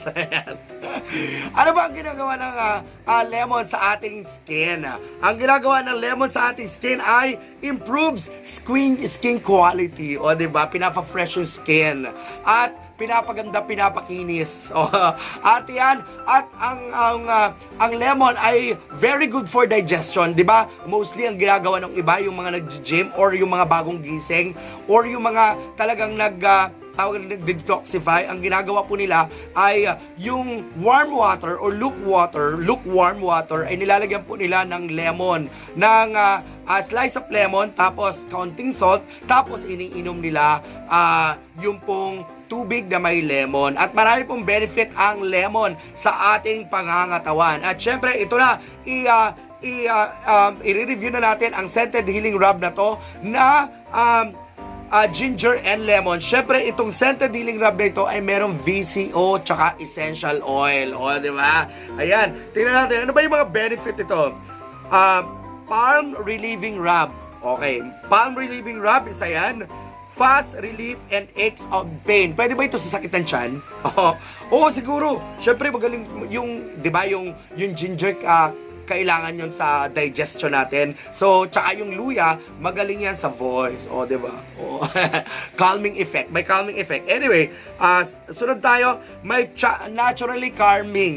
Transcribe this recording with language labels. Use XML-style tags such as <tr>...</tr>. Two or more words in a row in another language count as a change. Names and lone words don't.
<tl>Ano ba ang ginagawa ng lemon sa ating skin? Ang ginagawa ng lemon sa ating skin ay</tl> <en>improves skin quality.</en> <tl>O diba? Pinapa-fresh yung skin. At pinapaganda, pinapakinis. At yan, at ang lemon ay</tl> <en>very good for digestion,</en> <tl>'di ba? Mostly ang ginagawa ng iba yung mga nag-gym or yung mga bagong gising or yung mga talagang nag-detoxify, ang ginagawa po nila ay yung</tl> <en>warm water</en> <tl>or</tl> <en>lukewarm water</en> <tl>ay nilalagyan po nila ng lemon, ng</tl> <en>slice of lemon,</en> <tl>tapos</tl> <en>counting salt,</en> <tl>tapos iniinom nila yung pong tubig na may lemon. At marami pong benefit ang lemon sa ating pangangatawan. At syempre, ito na, i-review na natin ang Scented Healing Rub na to na</tl> <en>ginger and lemon.</en> <tl>Syempre, itong Scented Healing Rub na ito ay merong VCO tsaka</tl> <en>essential oil.</en> <tl>Di ba? Ayan, tingnan natin. Ano ba yung mga benefit ito?</tl> <en>Palm Relieving Rub. Okay, Palm Relieving Rub,</en> <tl>isa yan.</tl> <en>Fast relief and aches of pain.</en> <tl>Pwede ba ito sa sakit ng tiyan? Oo, siguro. Syempre magaling yung, 'di ba, yung ginger kailangan yun sa digestion natin. So, tsaka yung luya, magaling yan sa voice.</tl> <en>O, diba? O, calming effect. May calming effect.</en> <tl>Anyway, sunod tayo, may</tl> <en>naturally calming.</en>